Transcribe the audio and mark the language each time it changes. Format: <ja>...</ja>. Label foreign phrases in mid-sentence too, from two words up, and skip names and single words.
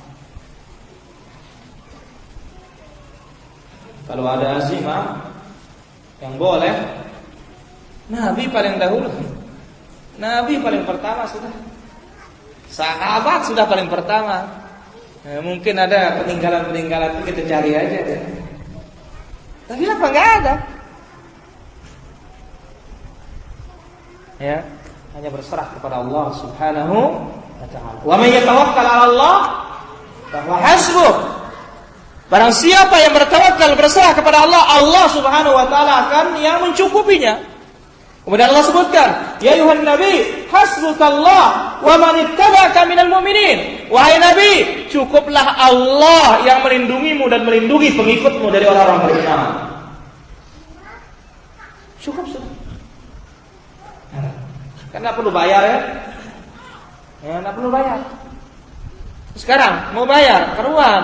<id>Kalau ada azimah yang boleh, Nabi paling dahulu, Nabi paling pertama sudah, sahabat sudah paling pertama. Nah, mungkin ada peninggalan-peninggalan itu kita cari aja deh. Tapi apa enggak ada? Ya, hanya berserah kepada Allah</id> <ar>سبحانه وتعالى. ومن يتوكل على الله فهو حسبه.</ar> <id>Barang siapa yang bertawakal berserah kepada Allah, Allah</id> <ar>سبحانه وتعالى</ar> <id>akan yang mencukupinya. Kemudian Allah sebutkan,</id> <ar>يا أيها النبي, حسبك الله ومن اتبعك من المؤمنين.</ar> <id>Wahai nabi, cukuplah Allah yang melindungimu dan melindungi pengikutmu dari orang-orang beriman. Cukup sudah. Kan enggak perlu bayar ya. Ya, enggak perlu bayar. Sekarang mau bayar, keruan.</id>